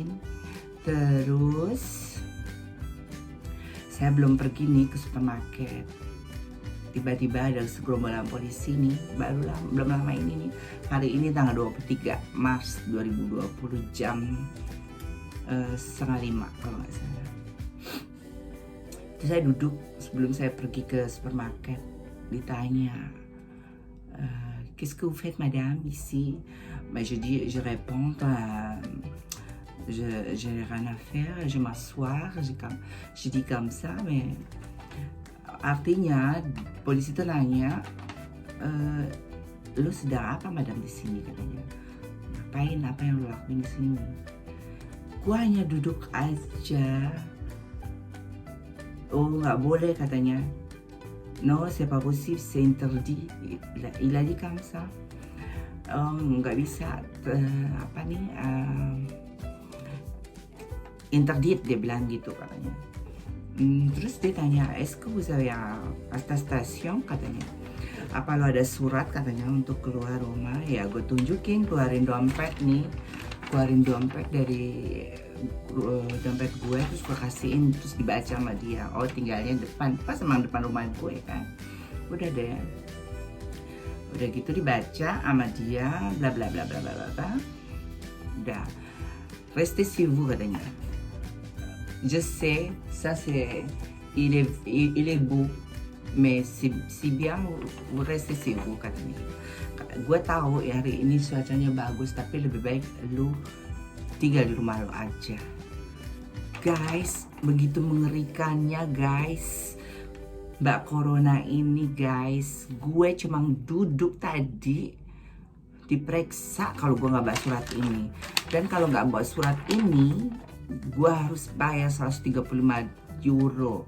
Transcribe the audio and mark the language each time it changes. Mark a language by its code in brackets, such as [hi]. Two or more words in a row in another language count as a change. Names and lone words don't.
[id] Terus saya belum pergi nih ke supermarket, tiba-tiba ada segerombolan polisi nih, belum lama ini nih, hari ini tanggal 23 Maret 2020 jam 4:30 kalau nggak salah. Terus saya duduk sebelum saya pergi ke supermarket, ditanya [fr] qu'est-ce que vous faites madame ici? Je réponds je n'ai rien à faire, je m'asseoir, je dis comme ça, mais [id] artinya polisi itu nanya, lu sedang apa madam di sini, katanya. Ngapain, apa yang lu lakuin di sini? Gua hanya duduk aja. Oh nggak boleh katanya. [fr] Non, c'est pas possible, c'est interdit. Il a dit comme ça. [id] Nggak bisa, interdit, dia bilang gitu katanya. Terus dia tanya, [fr] est-ce que vous avez attestation, [id] katanya. Apa lo ada surat katanya untuk keluar rumah? Ya gue tunjukin, keluarin dompet dari dompet gue, terus gue kasihin, terus dibaca sama dia. Oh tinggalnya depan, pas emang depan rumah gue kan. Udah deh, udah gitu dibaca sama dia, bla bla bla bla bla bla. Udah, [fr] restez chez vous katanya. Je sais, ça c'est, il est beau, mais si bien vous restez chez vous katanya. [id] Gue tahu ya hari ini cuacanya bagus, tapi lebih baik lu tinggal di rumah lo aja. Guys, begitu mengerikannya guys, Mbak Corona ini guys. Gue cuma duduk tadi diperiksa kalau gue nggak bawa surat ini, dan kalau nggak bawa surat ini gue harus bayar 135 euro.